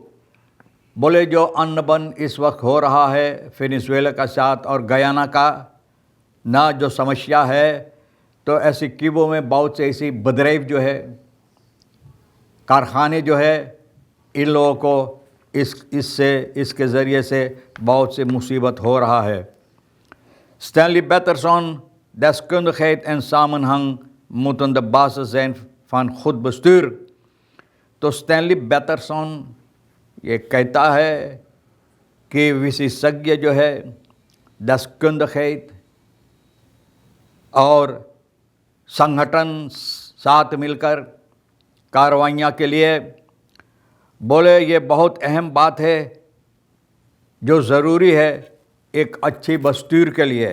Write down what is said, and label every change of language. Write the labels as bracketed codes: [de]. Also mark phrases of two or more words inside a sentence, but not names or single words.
[hi] बोले जो अन्नबन इस वक्त हो रहा है वेनेजुएला का साथ और गयाना का ना, जो समस्या है, तो एसेक्विबो में बहुत से ऐसी बदरेव जो है, कारखाने जो है, इन लोगों को इसके ज़रिए से बहुत से मुसीबत हो रहा है। [nl] Stanley Patterson, deskundigheid en samenhang moeten de basis zijn van goed bestuur। [hi] तो स्टैनली पैटरसन ये कहता है कि विशेषज्ञ जो है deskundigheid और संगठन साथ मिलकर कार्रवाइयाँ के लिए, बोले ये बहुत अहम बात है जो ज़रूरी है एक अच्छी बस्तूर के लिए।